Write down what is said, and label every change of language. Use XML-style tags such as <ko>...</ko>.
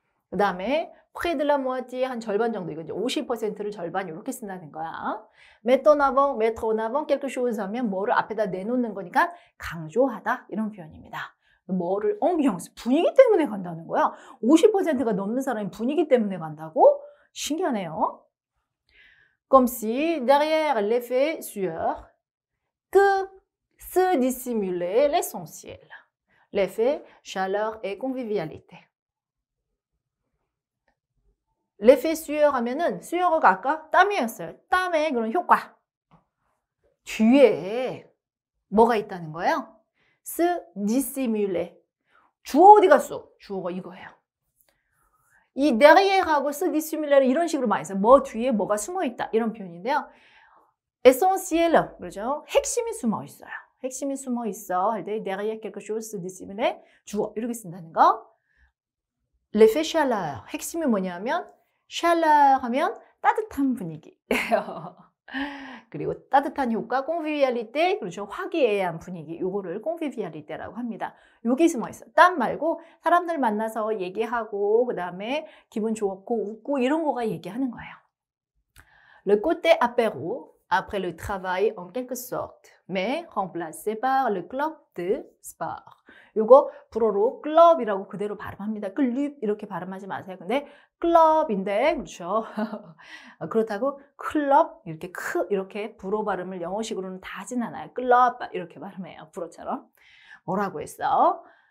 <ko>그 다음에</ko> <fr>près de la moitié</fr> <ko>한 절반 정도 이거 이제 50%를 절반 이렇게 쓴다는 거야.</ko> <fr>mettre en avant quelque chose</fr> <ko>하면 뭐를 앞에다 내놓는 거니까 강조하다 이런 표현입니다. 뭐를 ambiance 분위기 때문에 간다는 거야. 50%가 넘는 사람이 분위기 때문에 간다고? 신기하네요.</ko> <fr>Comme si derrière l'effet sueur que se dissimulait l'essentiel. L'effet chaleur et convivialité.</fr> <ko>l'effet sueur 하면은 수영어가 아까 땀이었어요. 땀의 그런 효과. 뒤에 뭐가 있다는 거예요? se dissimuler. 주어 어디 갔어? 주어가 이거예요. 이 derriere하고 se dissimule를 이런 식으로 많이 써요. 뭐 뒤에 뭐가 숨어 있다 이런 표현인데요. essentiel, 그렇죠? 핵심이 숨어 있어요. 핵심이 숨어 있어 할 때</ko> <fr>derrière quelque chose se dissimule</fr> <ko>주어 이렇게 쓴다는 거. l'effet chaleur, 핵심이 뭐냐면 chaleur 하면 따뜻한 분위기예요. 그리고 따뜻한 효과, convivialité, 그렇죠. 화기애애한 분위기, 요거를 convivialité라고 합니다. 여기 숨어 있어요. 땀 말고 사람들 만나서 얘기하고 그 다음에 기분 좋고 웃고 이런 거가 얘기하는 거예요.</ko> <fr>Le côté apéro, après le travail en quelque sorte, mais remplacé par le club de sport.</fr> <ko>요거 불어로 클럽이라고 그대로 발음합니다. 클럽 이렇게 발음하지 마세요. 근데 클럽인데 그렇죠. 그렇다고 클럽 이렇게 불어 발음을 영어식으로는 다 하진 않아요. 클럽 이렇게 발음해요. 불어처럼. 뭐라고 했어?</ko>